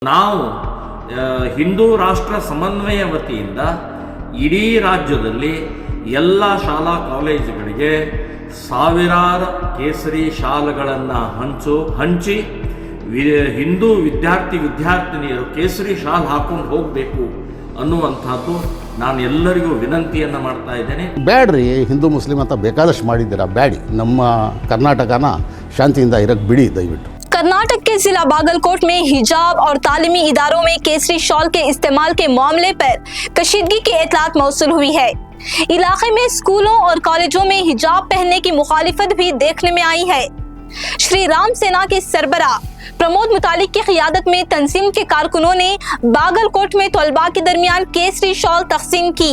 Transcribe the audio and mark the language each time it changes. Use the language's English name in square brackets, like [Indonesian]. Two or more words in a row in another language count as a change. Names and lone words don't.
[Kannada] ನಾವು ಹಿಂದೂ ರಾಷ್ಟ್ರ ಸಮನ್ವಯ ವತಿಯಿಂದ ಇಡೀ ರಾಜ್ಯದಲ್ಲಿ ಎಲ್ಲ ಶಾಲಾ ಕಾಲೇಜುಗಳಿಗೆ ಸಾವಿರಾರು ಕೇಸರಿ ಶಾಲುಗಳನ್ನು ಹಂಚಿ ಹಿಂದೂ ವಿದ್ಯಾರ್ಥಿನಿಯರು ಕೇಸರಿ ಶಾಲ್ ಹಾಕೊಂಡು ಹೋಗಬೇಕು ಅನ್ನುವಂಥದ್ದು ನಾನು ಎಲ್ಲರಿಗೂ ವಿನಂತಿಯನ್ನು ಮಾಡ್ತಾ ಇದ್ದೇನೆ. ಬ್ಯಾಡ್ರಿ, ಹಿಂದೂ ಮುಸ್ಲಿಂ ಅಂತ ಬೇಕಾದಷ್ಟು ಮಾಡಿದ್ದೀರಾ, ಬ್ಯಾಡಿ. ನಮ್ಮ ಕರ್ನಾಟಕನ ಶಾಂತಿಯಿಂದ ಇರಕ್ಕೆ ಬಿಡಿ ದಯವಿಟ್ಟು. [Urdu] کرناٹک کے ضلع باگلکوٹ میں حجاب اور تعلیمی اداروں میں کیسری شال کے استعمال کے معاملے پر کشیدگی کی اطلاعات موصول ہوئی ہے. علاقے میں اسکولوں اور کالجوں میں حجاب پہننے کی مخالفت بھی دیکھنے میں آئی ہے. شری رام سینا کے سربراہ پرمود متالک کی قیادت میں تنظیم کے کارکنوں نے باگلکوٹ میں طلبہ کے درمیان کیسری شال تقسیم کی.